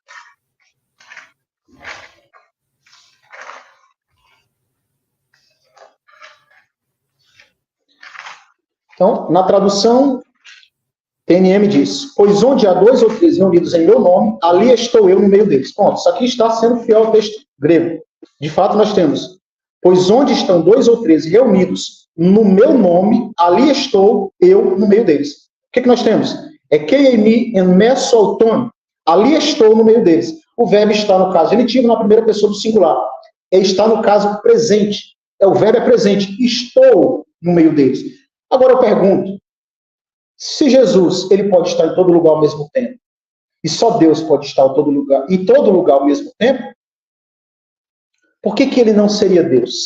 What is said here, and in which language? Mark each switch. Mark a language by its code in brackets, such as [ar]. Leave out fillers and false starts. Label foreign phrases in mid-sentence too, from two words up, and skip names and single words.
[pt] Então, na tradução, TNM diz: pois onde há 2 ou 3 reunidos em meu nome, ali estou eu no meio deles. Pronto, isso aqui está sendo fiel ao texto grego. De fato, nós temos: pois onde estão 2 ou 3 reunidos no meu nome, ali estou eu no meio deles. O que nós temos? [el] ἐκεῖ εἰμι ἐν μέσῳ αὐτῶν. [pt] Ali estou no meio deles. O verbo está no caso genitivo, na primeira pessoa do singular. Está no caso presente. O verbo é presente. Estou no meio deles. Agora eu pergunto: se Jesus ele pode estar em todo lugar ao mesmo tempo, e só Deus pode estar em todo lugar ao mesmo tempo, por que ele não seria Deus?